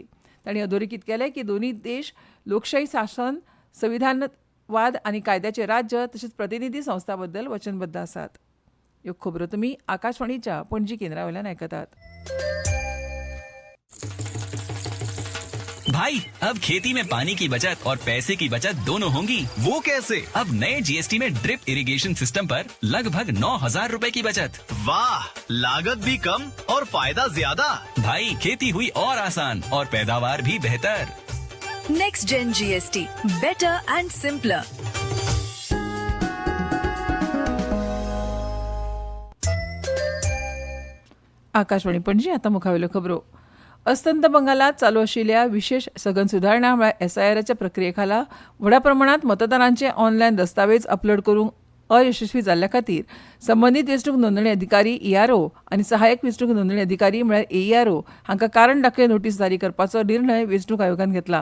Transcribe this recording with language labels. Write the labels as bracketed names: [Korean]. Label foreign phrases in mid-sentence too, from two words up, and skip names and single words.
[Konkani] तांणी अधोरेखीत केलें की दोनूय देश लोकशाही शासन, संविधानवाद आनी कायद्याचे राज्य तशेंच प्रतिनिधी संस्था बद्दल वचनबद्ध आसात. ह्यो खबरो तुमी आकाशवाणीच्या पणजी केंद्रा वयल्यान आयकतात. [Hindi] भाई अब खेती में पानी की बचत और पैसे की बचत दोनों होंगी। वो कैसे? अब नए जीएसटी में [English] drip irrigation system [Hindi] पर लगभग 9,000 रूपए की बचत। वाह, लागत भी कम और फायदा ज्यादा। भाई खेती हुई और आसान और पैदावार भी बेहतर। [English] Next Gen GST, better and simpler. [Konkani] आकाशवाणी पणजी आता मुखावेल्यो खबरो. अस्तंत बंगालात चालू आशिल्ल्या विशेष सघन सुधारणा म्हळ्यार SIRच्या प्रक्रियेखाला व्हडा प्रमाणात मतदारांचे ऑनलायन दस्तावेज अपलोड करूंक अयशस्वी जाल्ल्या खातीर संबंदीत वेंचणूक नोंदणी अधिकारी ERO आनी सहाय्यक वेंचणूक नोंदणी अधिकारी म्हळ्यार AERO हांका कारण दाखय नोटीस जारी करपाचो निर्णय वेंचणूक आयोगान घेतला.